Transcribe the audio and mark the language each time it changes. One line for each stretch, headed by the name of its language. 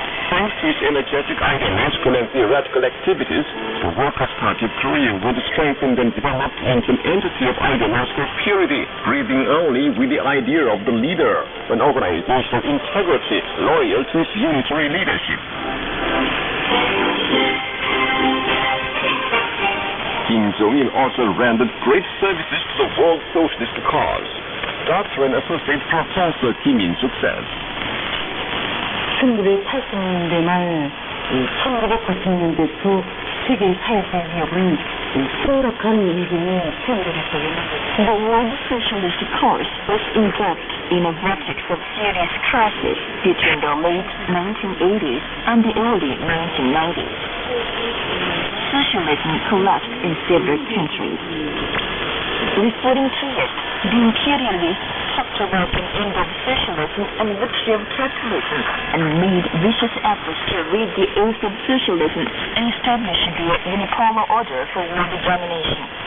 English: Thanks to its energetic ideological and theoretical activities, the Workers' Party of Korea was strengthened and developed into an entity of ideological purity, breathing only with the idea of the leader, an organization of integrity, loyal to its unitary leadership. Kim Jong-il also rendered great services to the world socialist cause. Dr. and Associate Professor Kim In-suk says,
Korean: 1980년대 말 1990년대 초 세계 사회주의 위협은 심각한 위기에 처해졌습니다.
English: The world socialist course was engulfed in a vortex of serious crisis between the late 1980s and the early 1990s. Socialism collapsed in several countries. Referring to it, the imperialists talked about an end of socialism and victory of capitalism and made vicious efforts to rid the earth of socialism and establish the unipolar order for world domination.